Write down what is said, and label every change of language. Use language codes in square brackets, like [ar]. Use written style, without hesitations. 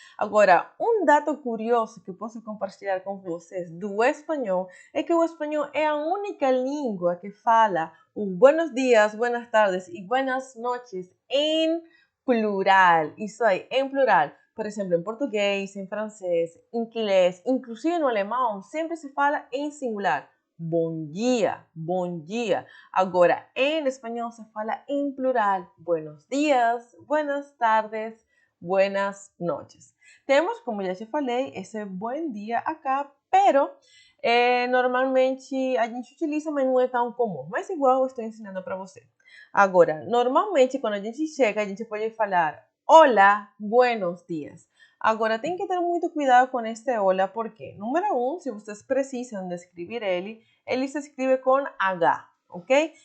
[pt] Agora, um dado curioso que eu posso compartilhar com vocês do espanhol é que o espanhol é a única língua que fala os [es] buenos dias, buenas tardes [pt] e [es] buenas noches [pt] em plural. Isso aí, em plural. Por exemplo, em português, em francês, em inglês, inclusive no alemão, sempre se fala em singular. Bom dia, bom dia. Agora, em espanhol se fala em plural. [es] Buenos días, buenas tardes, buenas noches. [pt] Temos, como já te falei, esse bom dia [es] acá, pero [pt] normalmente a gente utiliza, mas não é tão comum. Mas igual eu estou ensinando para você. Agora, normalmente quando a gente chega, a gente pode falar [es] hola, buenos días. [pt] Agora, tem que ter muito cuidado com este hola, porque, número 1, se vocês precisam de escrever ele se escreve com H, ok?